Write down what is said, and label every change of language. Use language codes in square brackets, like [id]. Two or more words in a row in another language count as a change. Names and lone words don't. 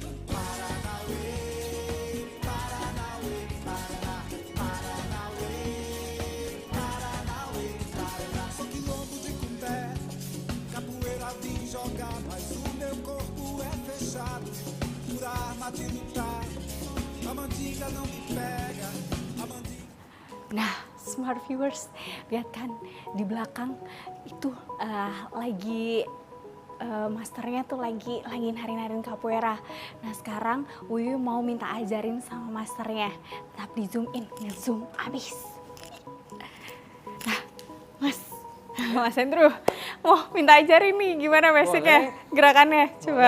[pt] Paranauê, Paranauê, Paraná, Paranauê, Paranauê, Paraná. Sou quilombo de Cumbé, capoeira vim jogar, mas o meu corpo é fechado, pura arma de lutar. A mandinga não me pega, a mandinga. [id] Nah, [en] Smart Viewers, [id] lihat kan di belakang itu lagi masternya tuh lagi narin capoeira. Nah sekarang Uyu mau minta ajarin sama masternya. Tetap di [en] zoom in, [id] nge-zoom abis. Nah, Mas Andrew mau minta ajarin nih gimana basicnya, gerakannya, coba.